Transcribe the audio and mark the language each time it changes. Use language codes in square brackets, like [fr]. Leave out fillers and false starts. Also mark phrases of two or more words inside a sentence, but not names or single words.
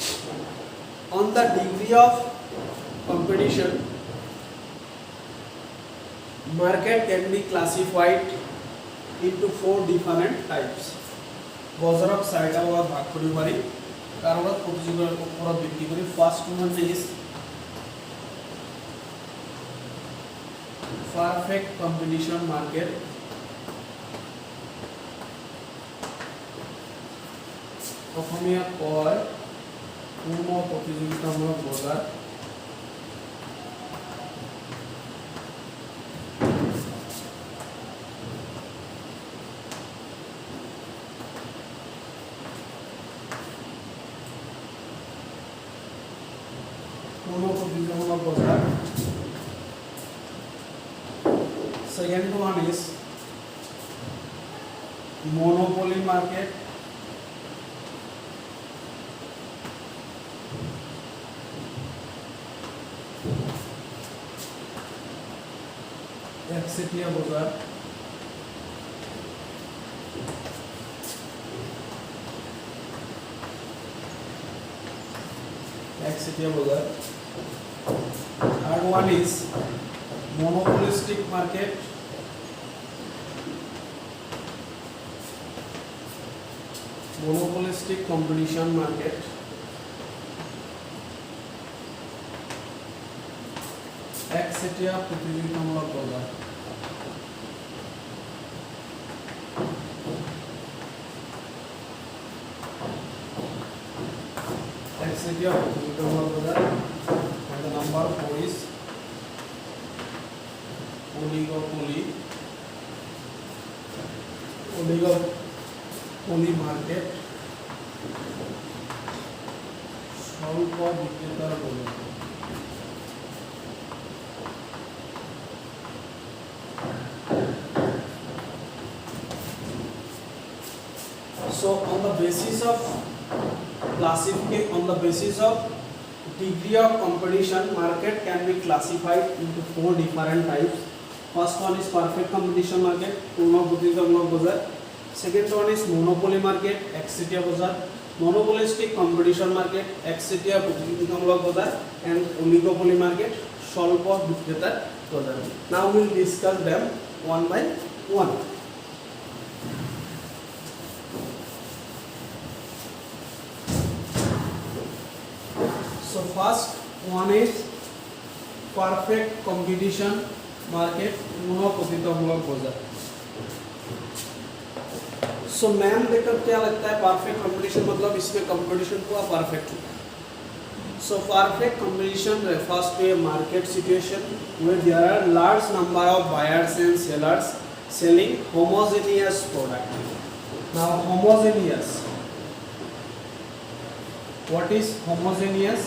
[en] On the degree of competition Market can be classified into 4 different types. [as] বজাৰক চাৰিটা ভাগত ভাগ কৰিব পাৰি কাৰোবাক প্ৰতিযোগিতাৰ ওপৰত ভিত্তি কৰি [en] first one is perfect competition market. [as] অসমীয়া কয় পূৰ্ণ প্ৰতিযোগিতামূলক বজাৰ। পূৰ্ণ প্ৰতিযোগিতামূলক বজাৰ। [en] Second one is monopoly market. [as] একচেটিয়া বজাৰ। একচেটিয়া বজাৰ। [en] Third one is monopolistic market. Monopolistic competition market. [as] একচেটিয়া প্ৰতিযোগিতামূলক বজাৰ। একচেটিয়া প্ৰতিযোগিতামূলক বজাৰ। [en] And the number 4 is oligopoly. Oligopoly market. [as] স্বল্প বিক্রেতার বলে। [en] So on the basis of degree of competition, market can be classified into 4 different types. First one is perfect competition market, [as] পূর্ণ প্রতিযোগিতামূলক বজার। [en] Second one is monopoly market, [as] একচেটিয়া বজার। [en] Monopolistic competition market, [as] একচেটিয়া প্রতিযোগিতামূলক বজার। [en] And oligopoly market, [as] স্বল্প বিক্রেতার বজার। [en] Now we will discuss them one by one. So first one is perfect competition market, [hi] पूर्ण प्रतियोगितामूलक बाजार। So मैम देखकर क्या लगता है [en] perfect competition [hi] मतलब इसमें कंपटीशन पूरा परफेक्ट हो। [en] So perfect competition refers to a market situation where there are large number of buyers and sellers selling homogeneous product. Now homogeneous. What is homogeneous?